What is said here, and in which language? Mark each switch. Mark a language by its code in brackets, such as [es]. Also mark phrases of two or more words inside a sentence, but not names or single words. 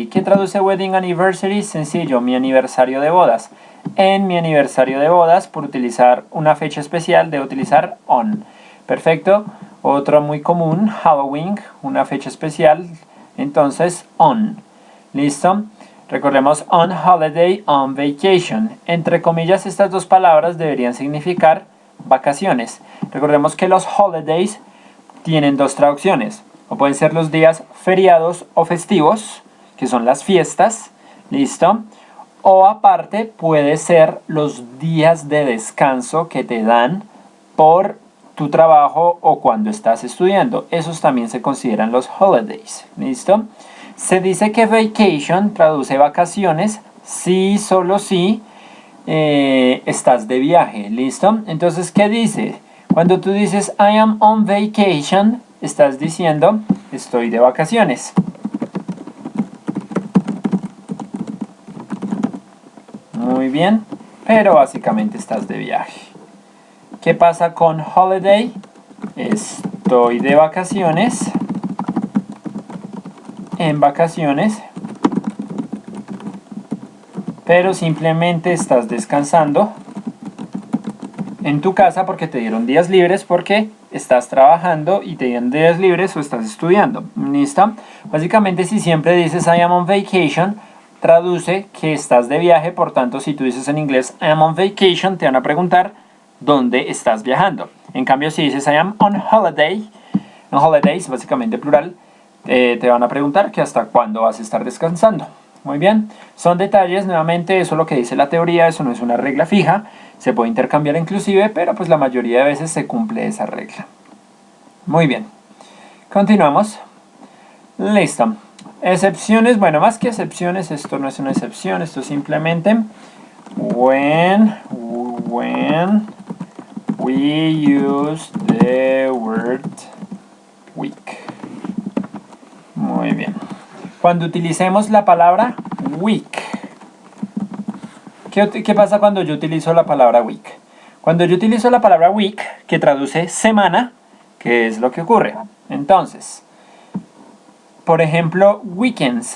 [es] ¿Qué traduce [en] wedding anniversary? [es] Sencillo, mi aniversario de bodas. En mi aniversario de bodas, por utilizar una fecha especial, debo utilizar on. Perfecto. Otro muy común, Halloween, una fecha especial, entonces on. ¿Listo? Recordemos [en] on holiday, on vacation. [es] Entre comillas, estas dos palabras deberían significar vacaciones. Recordemos que los holidays tienen dos traducciones. O pueden ser los días feriados o festivos, que son las fiestas. ¿Listo? O aparte puede ser los días de descanso que te dan por tu trabajo o cuando estás estudiando. Esos también se consideran los holidays. ¿Listo? Se dice que vacation traduce vacaciones si, solo si estás de viaje. ¿Listo? Entonces, ¿qué dice? Cuando tú dices [en] I am on vacation, [es] estás diciendo estoy de vacaciones. Muy bien, pero básicamente estás de viaje. ¿Qué pasa con holiday? Estoy de vacaciones. En vacaciones. Pero simplemente estás descansando en tu casa porque te dieron días libres, porque estás trabajando y te dieron días libres o estás estudiando. ¿Listo? Básicamente, si siempre dices [en] I am on vacation, [es] traduce que estás de viaje. Por tanto, si tú dices en inglés [en] I am on vacation, [es] te van a preguntar dónde estás viajando. En cambio, si dices [en] I am on holiday, [es] en holidays, básicamente plural, te van a preguntar que hasta cuándo vas a estar descansando. Muy bien, son detalles, nuevamente eso es lo que dice la teoría, eso no es una regla fija. Se puede intercambiar inclusive, pero pues la mayoría de veces se cumple esa regla. Muy bien. Continuamos. Listo. Excepciones, bueno, más que excepciones, esto no es una excepción, esto es simplemente [en] when we use the word week. [es] Muy bien. Cuando utilicemos la palabra week. ¿Qué pasa cuando yo utilizo la palabra week? Cuando yo utilizo la palabra week, que traduce semana, ¿qué es lo que ocurre? Entonces, por ejemplo, weekends.